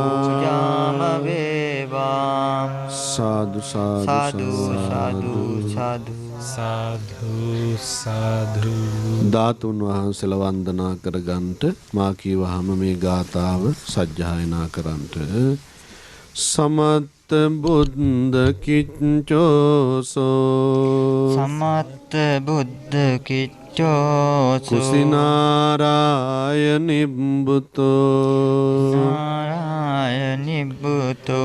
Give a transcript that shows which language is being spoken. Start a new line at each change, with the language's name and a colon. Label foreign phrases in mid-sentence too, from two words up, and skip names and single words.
Sinhala: පූජාම වේවා සාදු සාදු සාදු සාදු සාධු සාධු ධාතුන් වහන්සේලා වන්දනා කරගන්නට මා කීවහම මේ ගාථාව සජ්ජායනා කරන්නට
Pali: සමත්ත බුද්ධ කිච්චෝසෝ සමත්ත බුද්ධ කිච්චෝ කුසිනාරාය නිබ්බුතෝ නාරාය නිබ්බුතෝ